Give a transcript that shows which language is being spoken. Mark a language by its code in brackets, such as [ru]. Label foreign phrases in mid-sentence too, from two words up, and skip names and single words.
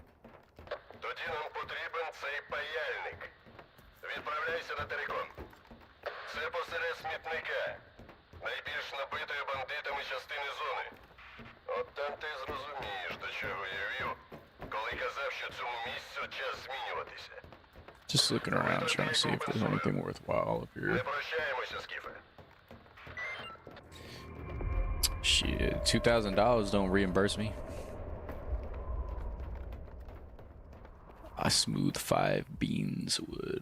[uk] Тоді нам потрібен цей паяльник. Відправляйся на Терикон. Це посеред смітника. Найбільш набитої бандитами частини зони. От там ти зрозумієш, до чого я вів, коли казав, що цьому місцю час змінюватися. [en] Just looking around, trying to see if there's anything worthwhile up [uk] Не [en] here. [uk] прощаємося, Скіфе. [en] Shit, $2,000 don't reimburse me. A smooth 5 beans would.